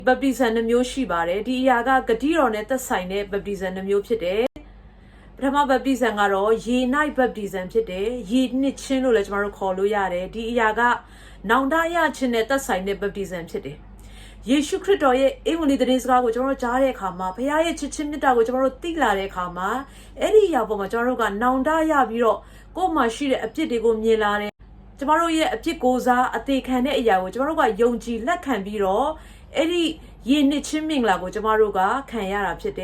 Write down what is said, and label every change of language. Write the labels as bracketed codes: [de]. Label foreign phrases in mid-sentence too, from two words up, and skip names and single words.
[my] baptism နှမျိုးရှိပါတယ်ဒီအရာကဂတိတော်နဲ့သက်ဆိုင်တဲ့ baptism နှမျိုးဖြစ်တယ်ပထမ baptism ကတော့ရေ [en] night baptism [my] ဖြစ်တယ်ရေနှစ်ချင်းလို့လည်းကျွန်တော်တို့ခေါ်လို့ရတယ်ဒီအရာကနောင်တရခြင်းနဲ့သက်ဆိုင်တဲ့ baptism ဖြစ်တယ်ယေရှုခရစ်တော်ရဲ့အင်္ဂလိပ်သတင်းစကားကိုကျွန်တော်တို့ကြားတဲ့အခါမှာဘုရားရဲ့ချစ်ခြင်းမေတ္တာကိုကျွန်တော်တို့သိလာတဲ့အခါမှာအဲ့ ဒီအရာပေါ်မှာကျွန်တော်တို့ကနောင်တရပြီးတော့ကိုယ်မှာရှိတဲ့အပြစ်တွေကိုမြင်လာတယ်ကျွန်တော်တို့ရဲ့အပြစ်ကိုစားအသေးခံတဲ့အရာကိုကျွန်တော်တို့ကယုံကြည်လက်ခံပြီးတော့အဲ့ဒီယေနှစ်ချင်းမင်္ဂလာကိုကျွန်တော်တို့ကခံရတာဖြစ်